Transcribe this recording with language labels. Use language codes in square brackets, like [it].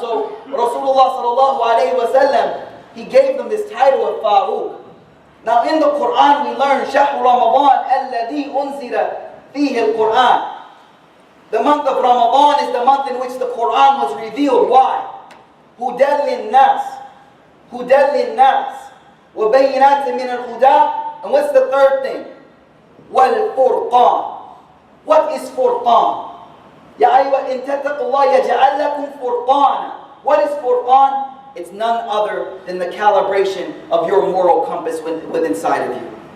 [en] So Rasulullah sallallahu alayhi wa sallam, he gave them this title of Faruq. Now in the Quran we learn [ar] شهر رمضان الذي أنزل فيه القرآن. [en] The month of Ramadan is the month in which the Quran was revealed. Why? [ar] هدى للناس هدى للناس وبينات من الهدى. [en] And what's the third thing? [ar] وَالْفُرْقَانِ. [en] What is Furqan? [ar] يَا أَيُّهَا إِن تَتَّقُوا اللَّهَ يَجْعَلْ لَكُمْ فُرْقَانًا. [en] What is Furqan? It's none other than the calibration of your moral compass within inside of you.